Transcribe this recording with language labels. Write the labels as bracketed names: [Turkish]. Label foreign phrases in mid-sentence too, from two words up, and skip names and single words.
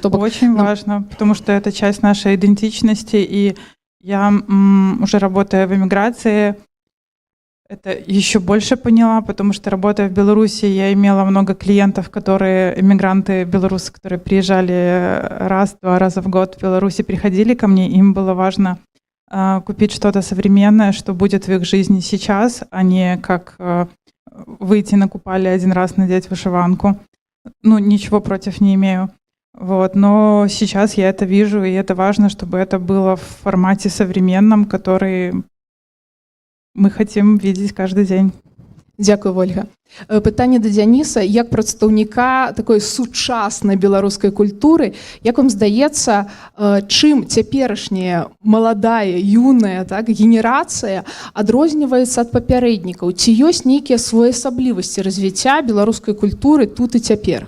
[Russian] Очень важно, потому что это часть нашей идентичности, и я уже работая в эмиграции, это еще больше поняла, потому что работая в Беларуси, я имела много клиентов, которые, эмигранты белорусы, которые приезжали раз-два раза в год в Беларуси, приходили ко мне, им было важно купить что-то современное, что будет в их жизни сейчас, а не как выйти на Купале один раз, надеть вышиванку. Ну, ничего против не имею. Вот. Но сейчас я это вижу, и это важно, чтобы это было в формате современном, который мы хотим видеть каждый день. [Ukrainian] Дякую, Ольга. [Belarusian] Пытанне да Дзяніса, як прадстаўніка такой сучаснай беларускай культуры, як вам здаецца, чым цяперашняя маладая, юная, так, генерацыя адрозніваецца ад папярэднікаў? Ці ёсць нейкія своеасаблівасці развіцця беларускай культуры тут і цяпер?